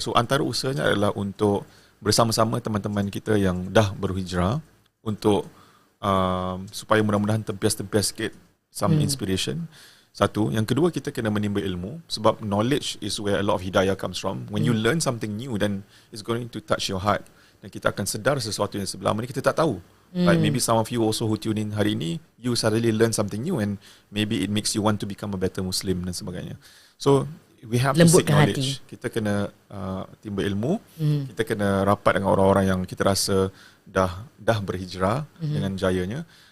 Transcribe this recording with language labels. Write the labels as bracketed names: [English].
[Malay] So antara usahanya adalah untuk bersama-sama teman-teman kita yang dah berhijrah, untuk supaya mudah-mudahan tempias-tempias sikit [English] some inspiration. [Malay] Satu. Yang kedua, kita kena menimba ilmu, sebab [English] knowledge is where a lot of hidayah comes from. When you learn something new, then it's going to touch your heart. [Malay] Dan kita akan sedar sesuatu yang sebelah mana kita tak tahu. [English] Like maybe some of you also who tune in [Malay] hari ini, [English] you suddenly learn something new and maybe it makes you want to become a better Muslim [Malay] dan sebagainya. [English] So we have to seek knowledge. [Malay] Kita kena timba ilmu. Kita kena rapat dengan orang-orang yang kita rasa dah berhijrah dengan jayanya.